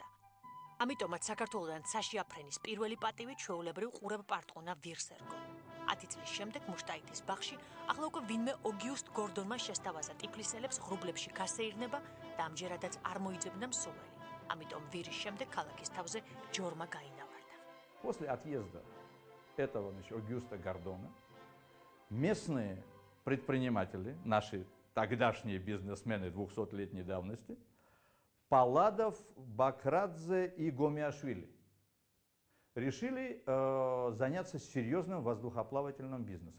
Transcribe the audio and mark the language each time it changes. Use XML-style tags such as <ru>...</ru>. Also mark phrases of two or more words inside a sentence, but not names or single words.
<ka>ამიტომაც საქართველოდან ცაში აფრენის პირველი პატივი ჩვეულებრივ ყურებ პარტყუნა ვირს ერგო. 10 წლის შემდეგ მუშტაიტის ბაღში ახლა უკვე ვინმე ოგიუსტ გორდონმა შესთავაზა ტიფლისელებს ღრუბლებში გასეირნება და ამჯერადაც არ მოიძებნა მსურველი. ამიტომ ვირის შემდეგ ქალაქის თავზე ჯორმა გაინავარდა.</ka> <ru>После отъезда этого, значит, Огюста Гордона местные предприниматели, наши тогдашние бизнесмены 200-летней давности, Палладов, Бакрадзе и Гомиашвили, решили заняться серьезным воздухоплавательным бизнесом.</ru>